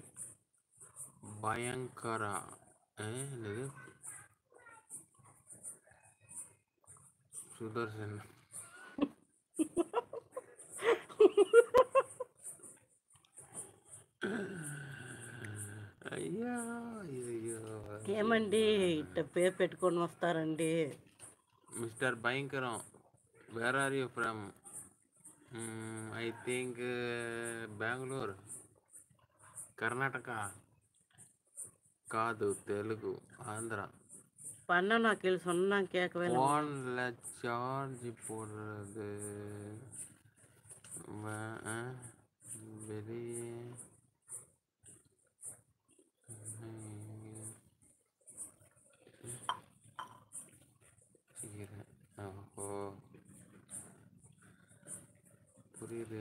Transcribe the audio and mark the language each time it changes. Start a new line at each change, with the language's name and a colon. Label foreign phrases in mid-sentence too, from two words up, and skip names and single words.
Telugu: భయంకర సుదర్శన్. అయ్యో అయ్యో, ఏమండి ఇట్ట పేరు పెట్టుకొని వస్తారండి? మిస్టర్ భయంకరం,
English: Where are you from? I think
Telugu: బెంగళూరు, కర్ణాటక కాదు, తెలుగు, ఆంధ్ర.
Tamil: பண்ணனா கேள், சொன்னா கேட்கவே இல்லை. ஃபோனில் சார்ஜ் போடுறது வெளியே. ஓஹோ புரியுது.